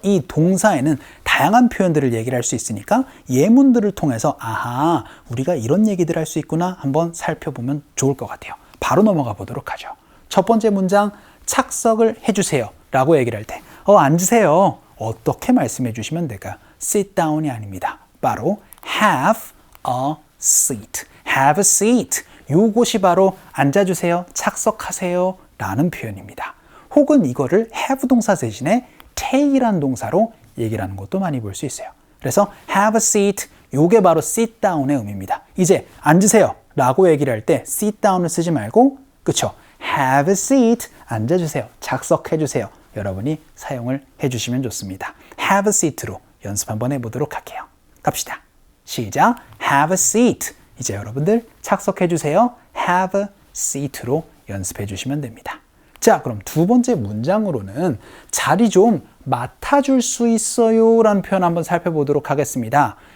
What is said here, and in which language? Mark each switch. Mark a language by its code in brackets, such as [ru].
[ko] 이 동사에는 다양한 표현들을 얘기를 할 수 있으니까 예문들을 통해서 아하, 우리가 이런 얘기들 할 수 있구나 한번 살펴보면 좋을 것 같아요. 바로 넘어가 보도록 하죠. 첫 번째 문장, 착석을 해주세요 라고 얘기를 할 때 앉으세요. 어떻게 말씀해 주시면 될까요? [en] sit down [ko] 이 아닙니다. [en] 바로 have a seat. have a seat. [ko] 요것이 바로 앉아주세요, 착석하세요 라는 표현입니다. 혹은 이거를 have 동사 대신에 take이라는 동사로 얘기를 하는 것도 많이 볼 수 있어요. 그래서 [en] have a seat, [ko] 요게 바로 [en] sit down [ko] 의 의미입니다. 이제 앉으세요 라고 얘기를 할 때 [en] sit down [ko] 을 쓰지 말고, 그쵸? [en] have a seat, [ko] 앉아주세요, 착석해주세요. 여러분이 사용을 해주시면 좋습니다. [en] have a seat [ko] 로 연습 한번 해보도록 할게요. 갑시다. 시작. [en] have a seat. [ko] 이제 여러분들 착석해주세요. [en] have a seat [ko] 로 연습해주시면 됩니다. 자, 그럼 두 번째 문장으로는 자리 좀 맡아줄 수 있어요 라는 표현 한번 살펴보도록 하겠습니다.